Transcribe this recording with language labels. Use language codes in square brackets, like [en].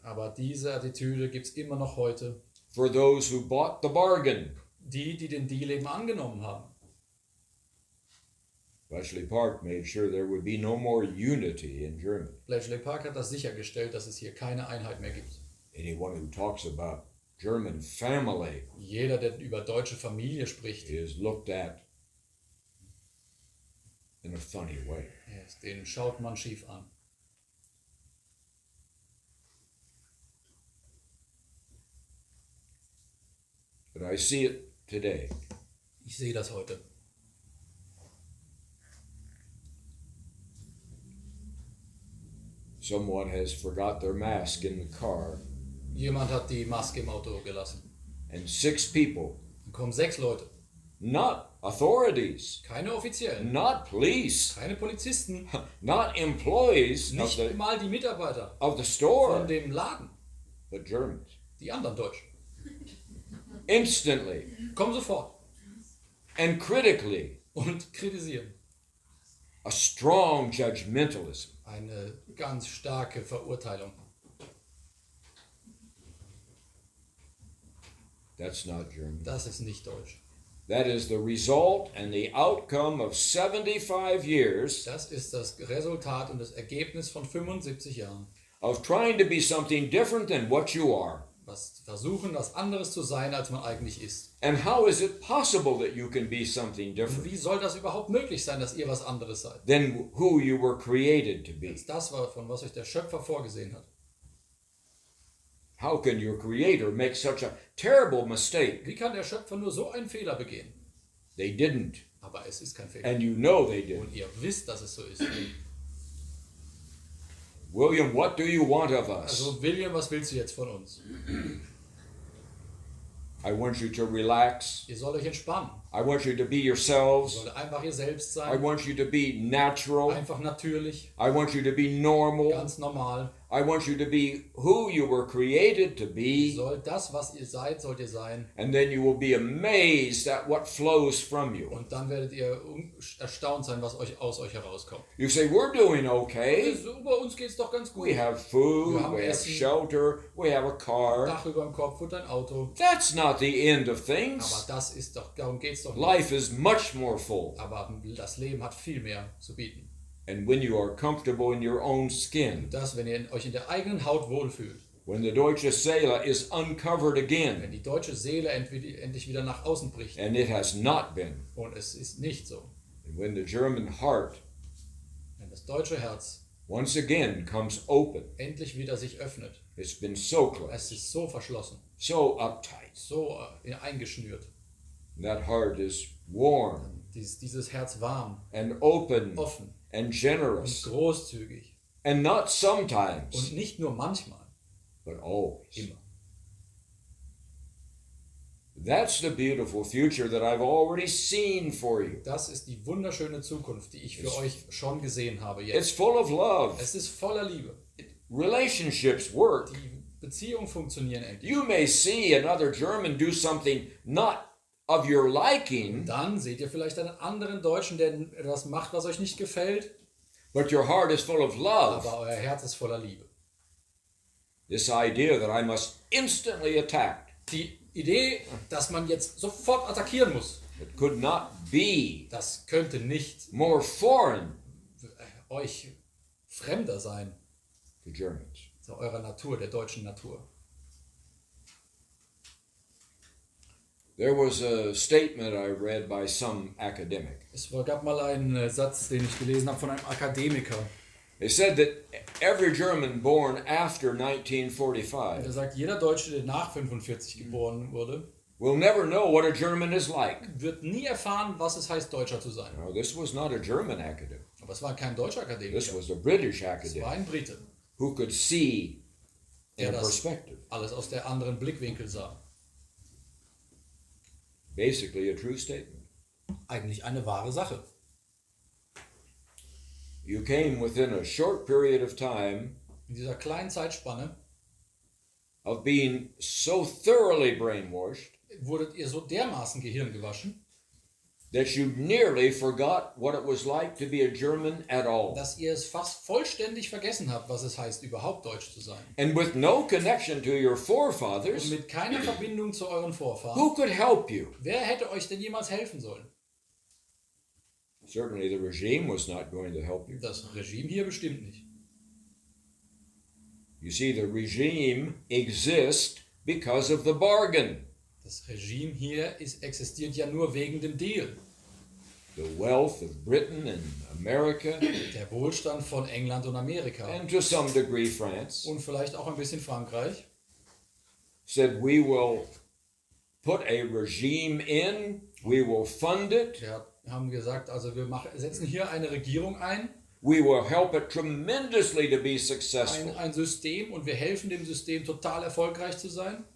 [de] Aber diese Attitüde gibt es immer noch heute. [en] for those who bought the bargain. [de] Die den Deal eben angenommen haben. [en] Bletchley Park made sure there would be no more unity in Germany. [de] Bletchley Park hat das sichergestellt, dass es hier keine Einheit mehr gibt. [en] Anyone who talks about German family [de] Jeder, der über deutsche Familie spricht, [en] is looked at in a funny way. [de] den schaut man schief an. [en] But I see it today. [de] Ich sehe das heute. [en] Someone has forgot their mask in the car, [de] Jemand hat die Maske im Auto gelassen. [en] and 6 people, [de] Dann kommen 6 Leute. [en] not authorities, [de] Keine Offiziellen, [en] not police, [de] keine Polizisten, [en] not employees [de] nicht mal die Mitarbeiter [en] of the [de] von [en] store, [de] dem Laden, [en] but Germans. [de] die anderen Deutschen. [en] Instantly [de] Kommen sofort [en] and critically, [de] und kritisieren. [en] a strong judgmentalism. [de] Eine ganz starke Verurteilung. [en] That's not German. [de] Das ist nicht deutsch. [en] That is the result and the outcome of 75 years [de] Das ist das Resultat und das Ergebnis von 75 Jahren. [en] of trying to be something different than what you are. [de] Was versuchen, was anderes zu sein, als man eigentlich ist. [en] And how is it possible that you can be something [de] Und [en] different [de] wie soll das überhaupt möglich sein, dass ihr was anderes seid? [en] than who you were created to be? [de] Als das war, von was euch der Schöpfer vorgesehen hat. [en] How can your creator make such a terrible mistake? [de] Wie kann der Schöpfer nur so einen Fehler begehen? [en] They didn't. [de] Aber es ist kein Fehler. [en] And you know they [de] Und [en] didn't. [de] ihr wisst, dass es so ist. [en] William, what do you want of us? [de] Also William, was willst du jetzt von uns? [en] I want you to relax. [de] Ihr sollt euch entspannen. [en] I want you to be [de] Ihr [en] yourselves. [de] sollt einfach ihr selbst [en] I [de] sein. [en] want you to be natural. [de] Einfach natürlich, [en] I want you to be normal. [de] ganz normal. [en] I want you to be who you were created to [de] Ihr [en] be. [de] sollt das, was ihr seid, sollt ihr sein. [en] And then you will be amazed at what flows from you. [de] Und dann werdet ihr erstaunt sein, was aus euch herauskommt. [en] You say, we're doing okay. [de] So, bei uns geht's doch ganz gut. [en] We have food, [de] Wir haben [en] we have [de] Essen. [en] shelter, we have a car. [de] Dach über dem Kopf und ein Auto. [en] That's not the end of [de] Aber [en] things. [de] das ist doch, darum geht's doch nicht. [en] Life is much more full. [de] Aber das Leben hat viel mehr zu bieten. [en] And when you are comfortable in your own skin, [de] Das, wenn ihr euch in der eigenen Haut wohlfühlt, [en] when the [de] deutsche Seele [en] is uncovered [de] wenn [en] again, [de] die deutsche Seele endlich wieder nach außen bricht, [en] and it has not been, [de] und es ist nicht so, [en] and when the German heart [de] wenn das deutsche Herz [en] once again comes open, [de] endlich wieder sich öffnet, [en] it's been so closed, [de] es ist so verschlossen, [en] so uptight. [de] so eingeschnürt, [en] That heart is warm [de] dieses Herz warm, [en] and open [de] offen [en] and [de] und [en] generous, [de] großzügig [en] and not sometimes, [de] und nicht nur manchmal, [en] but always. [de] immer. [en] That's the beautiful future that I've already seen for you. [de] Das ist die wunderschöne Zukunft, die ich für euch schon gesehen habe [en] It's [de] jetzt. [en] full of love. [de] Es ist voller Liebe. [en] Relationships work. [de] Die Beziehungen funktionieren endlich. [en] You may see another German do something not of your liking, [de] Dann seht ihr vielleicht einen anderen Deutschen, der etwas macht, was euch nicht gefällt, [en] but your heart is full of love. [de] aber euer Herz ist voller Liebe. [en] This idea that I must instantly attack, [de] Die Idee, dass man jetzt sofort attackieren muss, [en] it could not be [de] das könnte nicht [en] more foreign [de] euch fremder sein, [en] to Germans. [de] zu eurer Natur, der deutschen Natur. [en] There was a statement I read by some academic. [de] Es gab mal einen Satz, den ich gelesen habe von einem Akademiker. [en] They said that every German born after [de] Der [en] 1945 [de] sagt, jeder Deutsche, der nach 45 geboren wurde, [en] will never know what a German is like. [de] wird nie erfahren, was es heißt, Deutscher zu sein. [en] No, this was not a German academic. [de] Aber es war kein deutscher [en] This [de] Akademiker, [en] was a British [de] es war [en] academic [de] ein Brite, [en] who could see in [de] der [en] a [de] das [en] perspective. [de] alles aus der anderen Blickwinkel sah. [en] Basically a true statement. [de] Eigentlich eine wahre Sache. [en] You came within a short period of time [de] In dieser kleinen Zeitspanne [en] of being so thoroughly brainwashed [de] wurdet ihr so dermaßen Gehirn gewaschen, [en] that you nearly forgot what it was like to be a German at all. [de] dass ihr es fast vollständig vergessen habt, was es heißt, überhaupt Deutsch zu sein. [en] And with no connection to your [de] Und [en] forefathers, [de] mit keiner Verbindung zu euren Vorfahren. [en] who could help you? [de] Wer hätte euch denn jemals helfen sollen? [en] Certainly the regime was not going to help you. [de] Das Regime hier bestimmt nicht. [en] You see, the regime exists because of the bargain. [de] Das Regime hier existiert ja nur wegen dem Deal. [en] The wealth of Britain and America, [de] Der Wohlstand von England und Amerika. [en] and to some degree France, [de] Und vielleicht auch ein bisschen Frankreich. [en] said we will put a regime in, we will fund it, [de] Wir haben gesagt, also wir setzen hier eine Regierung ein, [en] we will help it tremendously to be successful. [de] ein System, und wir helfen dem System total erfolgreich zu sein.